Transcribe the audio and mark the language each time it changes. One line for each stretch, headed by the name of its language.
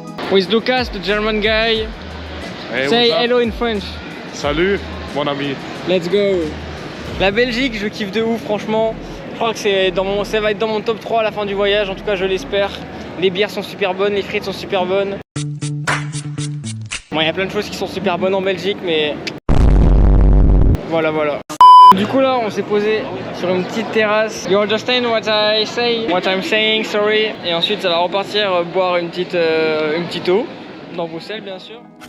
English: With Lucas, the German guy. Hey, Say hello in French.
French: Salut, mon ami.
English: Let's go.
French: La Belgique, je kiffe de ouf, franchement. Je crois que ça va être dans mon top 3 à la fin du voyage, en tout cas je l'espère. Les bières sont super bonnes, les frites sont super bonnes. Bon, il y a plein de choses qui sont super bonnes en Belgique, mais voilà. Du coup là, on s'est posé sur une petite terrasse.
English: You understand what I'm saying, sorry.
French: Et ensuite, ça va repartir boire une petite eau dans Bruxelles, bien sûr.